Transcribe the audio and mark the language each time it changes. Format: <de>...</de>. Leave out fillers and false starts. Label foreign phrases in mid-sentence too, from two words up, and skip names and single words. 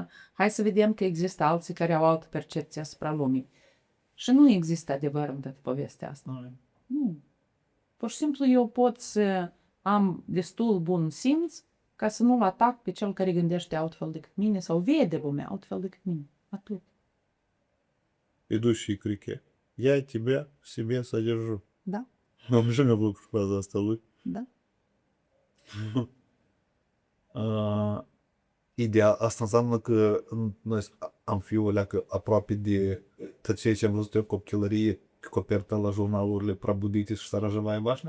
<ro>Hai să vedem că există alții care au altă percepție asupra lumii. Și nu există adevăr în toată povestea asta. Nu. Pur și simplu eu pot să am destul bun simț ca să nu-l atac pe cel care gândește altfel decât mine sau vede lumea altfel decât mine. Atât.</ro> <ru>Идущий к реке. Я тебя в себе содержу.</ru> <ro>Da? Am și mi-a plăcut fraza asta lui. Da? Ideea asta înseamnă că noi am fi o leacă aproape de tot ceea ce am văzut eu copilărie, coperta la jurnalurile Probudite și Sărăjăvaia Bașnea.</ro>